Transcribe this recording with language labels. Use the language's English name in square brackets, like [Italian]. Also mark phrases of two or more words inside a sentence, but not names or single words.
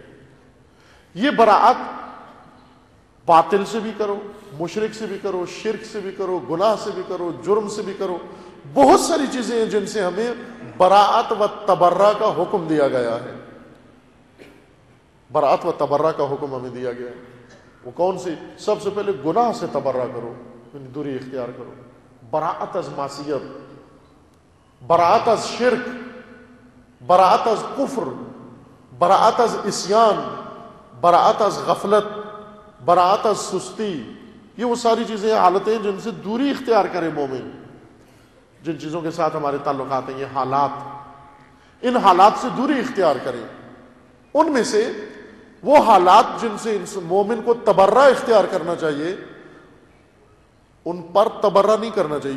[Urdu] یہ براءت باطل سے بھی کرو، مشرک سے بھی کرو، شرک سے بھی کرو، گناہ سے بھی کرو، جرم سے بھی کرو، بہت ساری چیزیں ہیں جن سے ہمیں براءت و تبرہ کا حکم دیا گیا ہے۔ براءت و تبرہ کا حکم ہمیں دیا گیا ہے۔ وہ کون سی؟ سب سے پہلے گناہ سے تبرہ کرو، یعنی دوری اختیار کرو، براءت از معصیت، براءت از شرک، براءت از کفر، براءت از عصیان، براءت از غفلت، براءت از سستی۔ یہ وہ ساری چیزیں، حالتیں جن سے دوری اختیار کرے مومن، جن چیزوں کے ساتھ ہمارے تعلقات ہیں، یہ حالات، ان حالات سے دوری اختیار کریں۔ ان میں سے وہ حالات جن سے مومن کو تبرہ اختیار کرنا چاہیے، ان پر تبرہ نہیں کرنا چاہیے۔